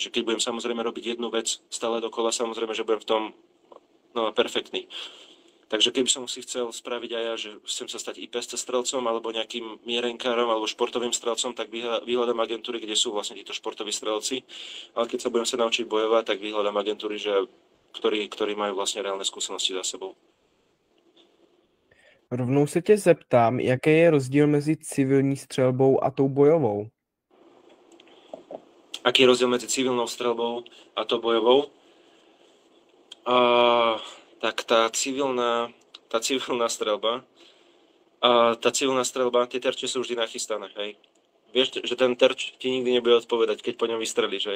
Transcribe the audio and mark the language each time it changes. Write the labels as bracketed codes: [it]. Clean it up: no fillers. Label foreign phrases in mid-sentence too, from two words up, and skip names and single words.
[sk] Že keď budem samozrejme robiť jednu vec stále dokola, samozrejme, že budem v tom perfektný. Takže keby som si chcel spraviť aj ja, že chcem sa stať IPSC strelcom alebo nejakým mierenkárom alebo športovým strelcom, tak vyhľadám agentúry, kde sú vlastne títo športoví strelci. Ale keď sa budem sa naučiť bojovať, tak vyhľadám agentúry, ktorí majú vlastne reálne skúsenosti za sebou. [cs] Rovnou se tě zeptám, jaký je rozdíl mezi civilní střelbou a tou bojovou? [sk] Aký je rozdiel medzi civilnou strelbou a tou bojovou? Tak tá civilná strelba, tie terče sú vždy nachystané, hej. Vieš, že ten terč ti nikdy nebude odpovedať, keď po ňom vystrelíš, hej.